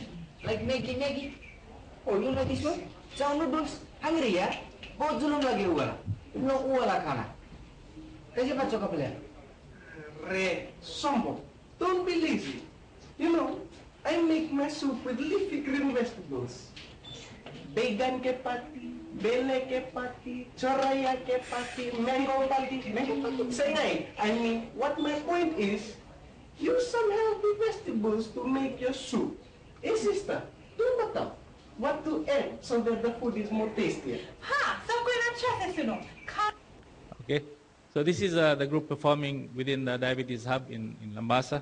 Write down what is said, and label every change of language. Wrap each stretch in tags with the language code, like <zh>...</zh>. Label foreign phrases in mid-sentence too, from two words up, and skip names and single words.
<en>Like Maggi. Oh, you know this one? Chow noodles. Hungry, yeah?</en> <hif>Bahut zulum lagi huwa. No wala khana. Kaise bachcho ka plan?</hif> <en>Re, sombo. Don't be lazy. You know, I make my soup with leafy green vegetables.</en> <hif>Baigan ke pati, bele ke pati, choraya ke pati, mango pati.</hif> <en>Say I mean, what my point is, use some healthy vegetables to make your soup. Hey sister, do better. What to add so that the food is more tastier. Ha! So good at chess, you know. Okay, so this is the group performing within the Diabetes Hub in Lambasa.</en>